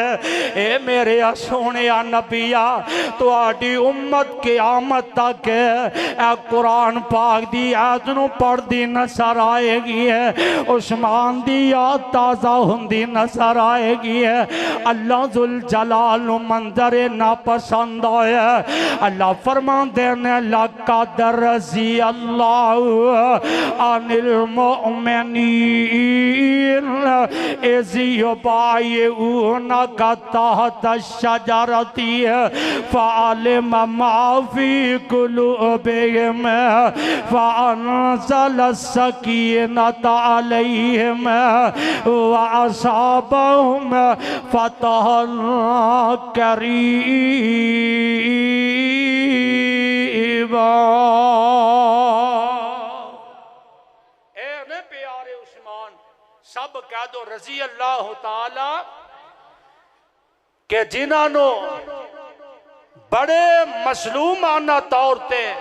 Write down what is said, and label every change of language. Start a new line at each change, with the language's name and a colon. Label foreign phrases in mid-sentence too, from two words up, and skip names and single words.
Punjabi: اے میرے سوہنے نبیا تہاڈی امت قیامت تک اے قرآن پاک دی آیت نوں پڑھدی نظر آئے گی ہے عثمان دی یاد تازہ ہوندی نظر آئے گی ہے. اللہ ذوالجلال منظر نہ پسند آیا اللہ فرماندے نے
Arabic: لقد رضي الله عن المؤمنين إذ يبايعونك تحت الشجرة فعلم ما في قلوبهم فأنزل السكينة عليهم وأثابهم فتحا قريبا.
Punjabi: اے پیارے عثمان سب کہہ دو
Arabic: رضي الله تعالى
Punjabi: کہ جنہوں نے بڑے مظلومانہ طور تے